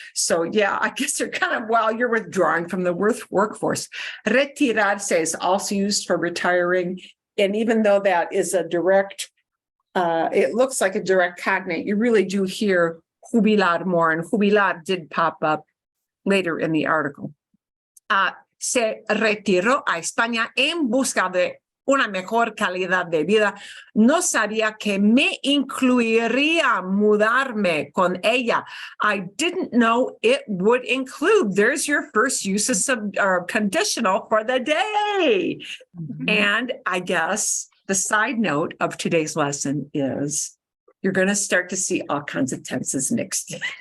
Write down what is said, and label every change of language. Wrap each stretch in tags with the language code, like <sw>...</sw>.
<en>So yeah, I guess you're kind of, well, you're withdrawing from the workforce. Retirarse is also used for retiring. And even though that is a direct, it looks like a direct cognate, you really do hear jubilar more, and jubilar did pop up later in the article.</en> <es>Se retiró a España en busca de una mejor calidad de vida. No sabía que me incluiría mudarme con ella.</es> <en>I didn't know it would include. There's your first use of conditional for the day. And I guess the side note of today's lesson is you're going to start to see all kinds of tenses mixed.</en>